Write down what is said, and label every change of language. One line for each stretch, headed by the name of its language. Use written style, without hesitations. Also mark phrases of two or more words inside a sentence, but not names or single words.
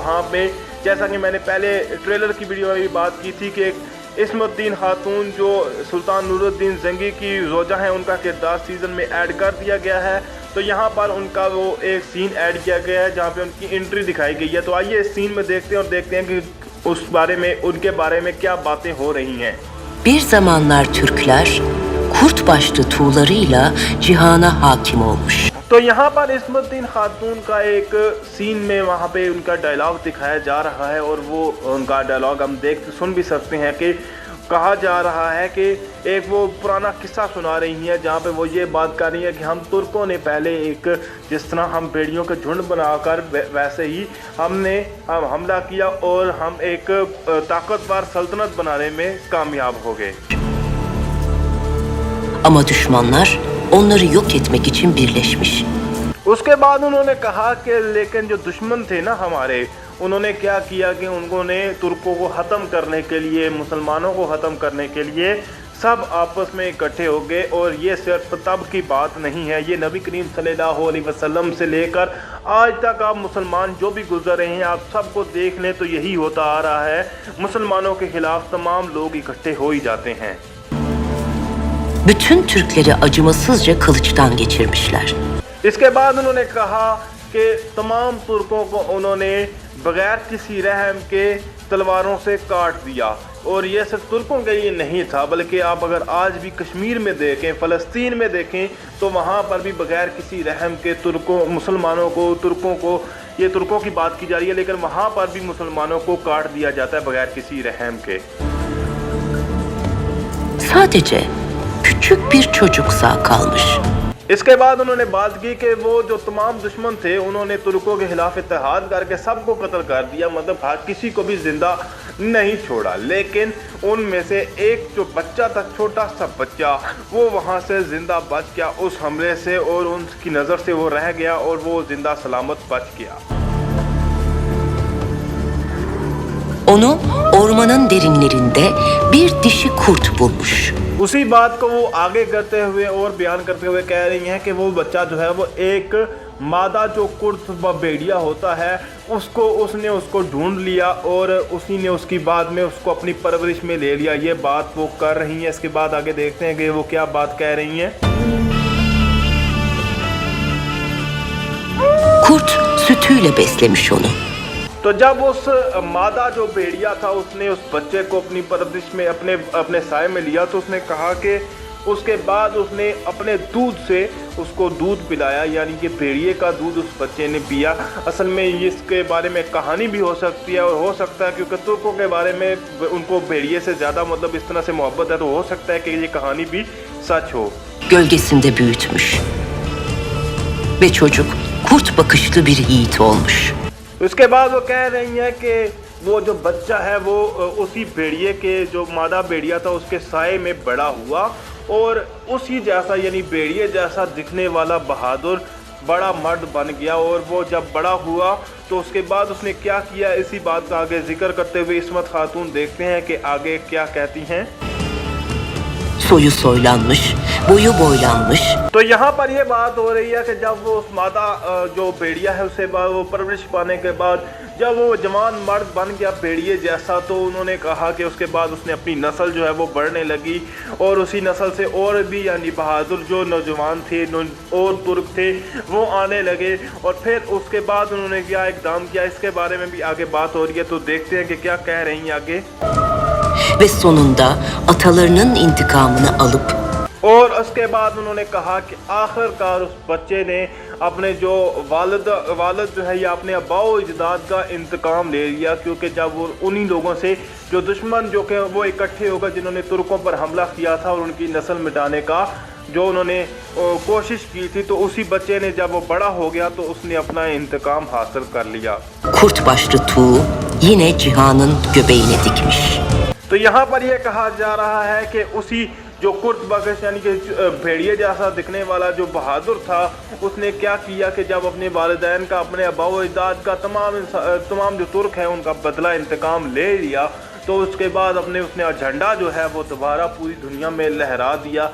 Hindi: वहां पे जैसा कि मैंने पहले ट्रेलर की वीडियो में भी बात की थी कि एक इस्मतुद्दीन खातून जो सुल्तान नूरुद्दीन जंगी की ज़ौजा हैं उनका किरदार सीज़न में ऐड कर दिया गया है। तो यहाँ पर उनका वो एक सीन ऐड किया गया है जहाँ पे उनकी एंट्री दिखाई गई है। तो आइए इस सीन में देखते हैं और देखते हैं कि उस बारे में उनके बारे में क्या बातें हो रही हैं।
Turkish: Bir zamanlar Türkler kurt başlı tuğlarıyla cihana hakim olmuş.
Hindi: तो यहाँ पर इस्मतुद्दीन खातून का एक सीन में वहाँ पे उनका डायलॉग दिखाया जा रहा है और वो उनका डायलॉग हम सुन भी सकते हैं कि कहा जा रहा है कि एक वो पुराना किस्सा सुना रही हैं जहाँ पे वो ये बात कर रही है कि हम तुर्कों ने पहले एक जिस तरह हम भेड़ियों के झुंड बनाकर वैसे ही हमने हमला किया और हम एक ताकतवर सल्तनत बनाने में कामयाब हो गए।
Turkish: Ama düşmanlar onları yok etmek için birleşmiş.
Hindi: उसके बाद उन्होंने कहा कि लेकिन जो दुश्मन थे ना हमारे, उन्होंने क्या किया कि उन्होंने तुर्कों को ख़त्म करने के लिए, मुसलमानों को ख़त्म करने के लिए सब आपस में इकट्ठे हो गए। और ये सिर्फ तब की बात नहीं है, ये नबी करीम
Arabic: صلى الله عليه وسلم
Hindi: से लेकर आज तक आप मुसलमान जो भी गुजर रहे हैं आप सबको देख लें तो यही होता आ रहा है। मुसलमानों के ख़िलाफ़ तमाम लोग इकट्ठे हो ही जाते हैं।
Turkish: Bütün Türkleri acımasızca kılıçtan geçirmişler.
Hindi: इसके बाद उन्होंने कहा कि तमाम तुर्कों को उन्होंने बगैर किसी रहम के तलवारों से काट दिया। और ये सिर्फ तुर्कों के लिए नहीं था बल्कि आप अगर आज भी कश्मीर में देखें, फ़लस्तीन में देखें तो वहाँ पर भी बगैर किसी रहम के तुर्कों मुसलमानों को, तुर्कों को, ये तुर्कों की बात की जा रही है लेकिन वहाँ पर भी मुसलमानों को काट दिया जाता है बगैर किसी रहम के।
Turkish: Sadece küçük bir çocuk sağ kalmış.
Hindi: इसके बाद उन्होंने बात की कि वो जो तमाम दुश्मन थे उन्होंने तुर्कों के खिलाफ इत्तेहाद करके सबको कत्ल कर दिया, मतलब हर किसी को भी जिंदा नहीं छोड़ा। लेकिन उनमें से एक जो बच्चा था, छोटा सा बच्चा, वो वहाँ से ज़िंदा बच गया उस हमले से और उनकी नज़र से वो रह गया और वो ज़िंदा सलामत बच गया।
Turkish: Onu ormanın derinlerinde bir dişi kurt bulmuş.
Hindi: उसी बात को वो आगे करते हुए और बयान करते हुए कह रही हैं कि वो बच्चा जो है वो एक मादा जो कुर्त व भेड़िया होता है उसने उसको ढूंढ लिया और उसी ने उसकी बाद में उसको अपनी परवरिश में ले लिया। ये बात वो कर रही हैं। इसके बाद आगे देखते हैं कि वो क्या बात कह रही हैं।
Turkish: Kurt sütüyle beslemiş onu.
Hindi: तो जब उस मादा जो भेड़िया था उसने उस बच्चे को अपनी परवरिश में अपने साय में लिया तो उसने कहा कि उसके बाद उसने अपने दूध से उसको दूध पिलाया, यानी कि भेड़िए का दूध उस बच्चे ने पिया। असल में इसके बारे में कहानी भी हो सकती है और हो सकता है क्योंकि तुर्कों के बारे में उनको भेड़िए से ज़्यादा मतलब इस तरह से मोहब्बत है तो हो सकता है कि ये कहानी भी सच हो।
Turkish: Gölgesinde büyütmüş. Ve çocuk kurt bakışlı bir yiğit olmuş.
Hindi: उसके बाद वो कह रही हैं कि वो जो बच्चा है वो उसी भेड़िए के जो मादा भेड़िया था उसके साए में बड़ा हुआ और उसी जैसा यानी भेड़िए जैसा दिखने वाला बहादुर बड़ा मर्द बन गया। और वो जब बड़ा हुआ तो उसके बाद उसने क्या किया, इसी बात का आगे जिक्र करते हुए इस्मत खातून देखते हैं कि आगे क्या कहती हैं।
Turkish: Soyu soylanmış, boyu boylanmış.
Hindi: तो यहाँ पर ये बात हो रही है कि जब वो उस मादा जो भेड़िया है उसे वो परवरिश पाने के बाद जब वो जवान मर्द बन गया भेड़िए जैसा तो उन्होंने कहा कि उसके बाद उसने अपनी नस्ल जो है वो बढ़ने लगी और उसी नस्ल से और भी यानी बहादुर जो नौजवान थे और तुर्क थे वो आने लगे। और फिर उसके बाद उन्होंने क्या इक़दाम किया, इसके बारे में भी आगे बात हो रही है। तो देखते हैं कि क्या कह रही हैं आगे।
Turkish: Ve sonunda atalarının intikamını alıp
Hindi: और उसके बाद उन्होंने कहा कि आखिरकार उस बच्चे ने अपने जो वालिद जो है या अपने अब्बाओ अजदाद का इंतकाम ले लिया, क्योंकि जब वो उन्हीं लोगों से जो दुश्मन जो कि वो इकट्ठे होकर जिन्होंने तुर्कों पर हमला किया था और उनकी नस्ल मिटाने का जो उन्होंने कोशिश की थी, तो उसी बच्चे ने जब वो बड़ा हो गया तो उसने अपना इंतकाम हासिल कर लिया।
Turkish: kurt başlı tuğ yine cihanın göbeğine dikmiş.
Hindi: तो यहाँ पर यह कहा जा रहा है कि उसी जो
Turkish: kurt bakış
Hindi: यानी कि भेड़िए जैसा दिखने वाला जो बहादुर था, उसने क्या किया कि जब अपने वालिदैन का, अपने अबाओ अजदाद का, तमाम जो तुर्क है उनका बदला इंतकाम ले लिया, तो उसके बाद उसने झंडा जो है वो दोबारा पूरी दुनिया में लहरा दिया।